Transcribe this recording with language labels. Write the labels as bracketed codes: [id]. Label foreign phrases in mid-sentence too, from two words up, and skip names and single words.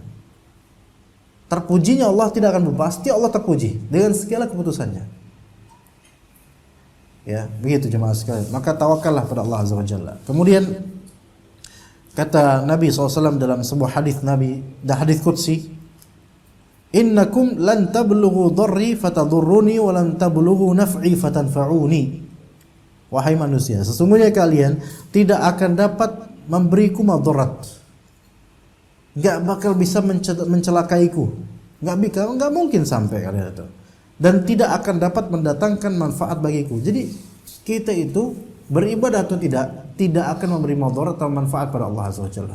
[id] Terpujinya Allah tidak akan berubah. Pasti Allah terpuji dengan segala keputusannya. Ya, begitu jemaah sekalian. Maka tawakallah pada Allah [ar] عز وجل. [id] Kemudian kata Nabi SAW dalam sebuah hadis Nabi, hadis qudsi, [ar] إنكم لن تبلغوا ضري فتضروني ولن تبلغوا نفعي فتنفعوني. [id] Wahai manusia, sesungguhnya kalian tidak akan dapat memberiku madarat, nggak bakal bisa mencelakaiku, nggak mungkin sampai kalian itu, dan tidak akan dapat mendatangkan manfaat bagiku. Jadi kita itu beribadah atau tidak akan memberi madarat atau manfaat pada Allah [ar] عز وجل.